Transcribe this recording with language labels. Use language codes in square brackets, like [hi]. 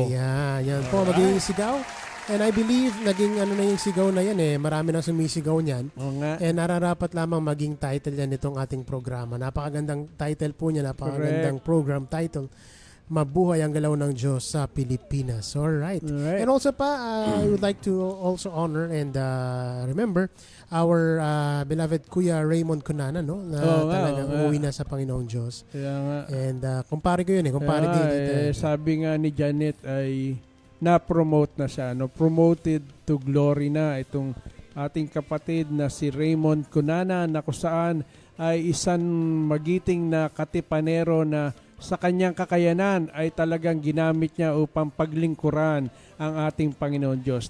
[tl] Ayan, yan po, magiging sigaw. [en] And I believe, [tl] naging na yung sigaw na yan marami nang sumisigaw niyan. Oo nga. And nararapat lamang maging title yan itong ating programa. Napakagandang title po niya, napakagandang program title. Mabuhay ang galaw ng Diyos sa Pilipinas. [en] Alright. And also pa, I would like to also honor and remember our beloved Kuya Raymond Cunana, no? [tl] Na talagang uuwi na sa Panginoong Diyos. Kaya nga. And kumpare ko yun kumpare din. Sabi nga ni Janet ay na-promote na siya. [en] Promoted to glory [tl] na itong ating kapatid na si Raymond Cunana na kung saan ay isang magiting na katipanero na sa kanyang kakayanan ay talagang ginamit niya upang paglingkuran ang ating Panginoon Diyos.